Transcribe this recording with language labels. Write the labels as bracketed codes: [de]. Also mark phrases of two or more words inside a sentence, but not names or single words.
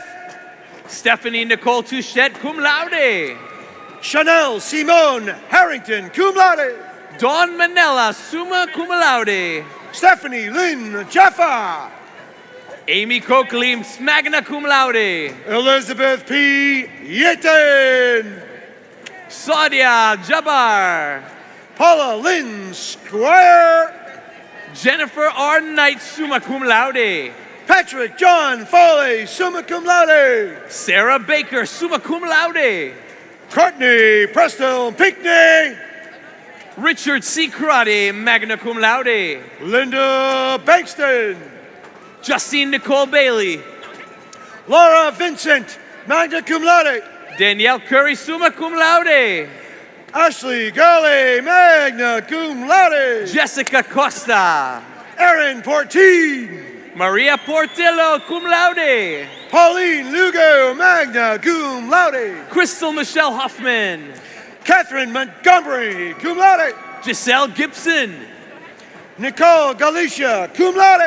[en] Stephanie Nicole Touchette, [la] cum laude. [en] Chanel Simone Harrington, [la] cum laude. [en] Dawn Manella, [la] summa cum laude. [en] Stephanie Lynn Jaffa. Amy Coakley, [la] magna cum laude. [en] Elizabeth P. Yeaton. Sadia Jabbar. Paula Lynn Squire. Jennifer R. Knight, [la] summa cum laude. [en] Patrick John Foley, [la] summa cum laude. [en] Sarah Baker, [la] summa cum laude. [en] Courtney Preston Pinckney. Richard C. Karate, [la] magna cum laude. [en] Linda Bankston. Justine Nicole Bailey. Laura Vincent, [la] magna cum laude. [en] Danielle Curry, [la] summa cum laude. [en] Ashley Gully, [la] magna cum laude. [en] Jessica Costa. Erin Portine. Maria Portillo, [la] cum laude. [en] Pauline Lugo, [la] magna cum laude. [en] Crystal Michelle Huffman. Catherine Montgomery, [la] cum laude. [en] Giselle Gibson. Nicole Galicia, [la] cum laude.